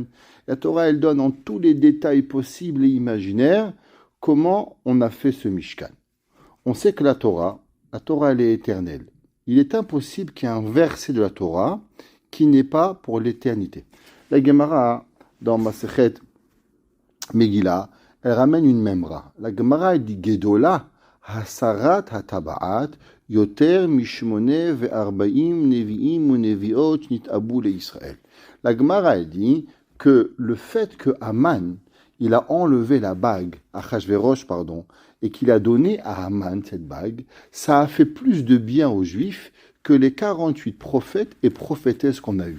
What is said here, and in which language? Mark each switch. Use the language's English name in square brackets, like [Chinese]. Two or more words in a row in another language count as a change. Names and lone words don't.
[French] La Torah, elle donne en tous les détails possibles et imaginaires comment on a fait ce Mishkan. On sait que la Torah, elle est éternelle. Il est impossible qu'il y ait un verset de la Torah qui n'est pas pour l'éternité. La Gemara, dans Masechet Megillah, elle ramène une memra. La Gemara, elle dit [Hebrew] גדולה הסרת הטבעת יותר משמונה וארבעים נביאים ונביאות נתנבאו לישראל. [French] La Gemara, elle dit que le fait que Haman, il a enlevé la bague, Achashverosh, et qu'il a donné à Haman cette bague, ça a fait plus de bien aux Juifs que les 48 prophètes et prophétesses qu'on a eus.